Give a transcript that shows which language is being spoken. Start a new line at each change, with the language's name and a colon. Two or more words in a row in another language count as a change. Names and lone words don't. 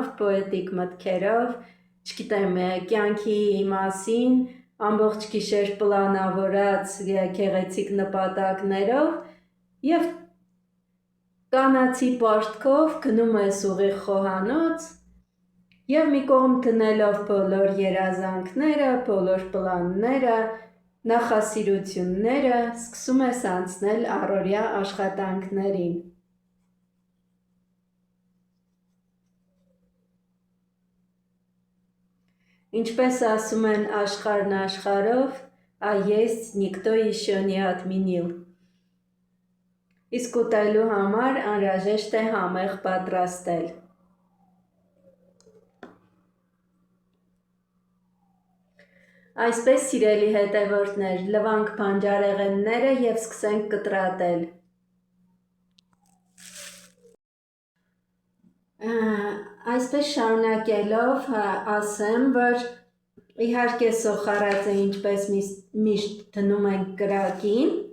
Armenian: պոետիկ մտքերով, չգիտեմ, կյանքի մասին, ամբողջ գիշեր պլանավորած գեղեցիկ նպատակներով և կանացի պարտքով գնում ես ուղիղ խոհանոց և մի կողմ դնելով բոլոր երազանքները, բոլոր պլանները, նախասիրությունները, սկսում ես անցնել առօրյա աշխատանքներին։ Ինչպես ասում են աշխարհն աշխարհով,
Russian: а есть никто еще не отменил։
Armenian: Իսկ ուտելու համար անհրաժեշտ է համեղ պատրաստել։ Այսպես, սիրելի հետևորդներ, լվանք բանջարեղենները և սկսենք կտրատել։ Այսպես շարունակելով ասեմ, որ իհարկե սոխարածը ինչպես միշտ դնում ենք կրակին,